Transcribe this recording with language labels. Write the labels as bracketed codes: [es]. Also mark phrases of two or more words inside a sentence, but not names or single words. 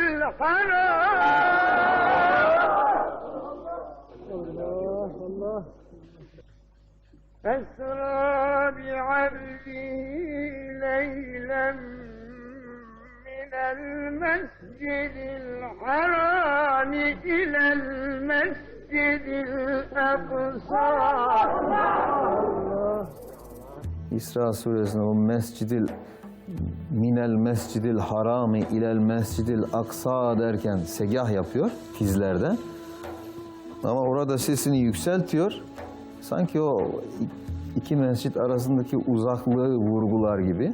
[ar] الحرام أسرى بعبده ليلا من المسجد الحرام إلى المسجد الأقصى. [tr] İsra suresinde o [ar] من المسجد الحرام إلى المسجد الأقصى [tr] derken segah yapıyor tizlerde. Ama orada sesini yükseltiyor. Sanki o iki mescit arasındaki uzaklığı vurgular gibi.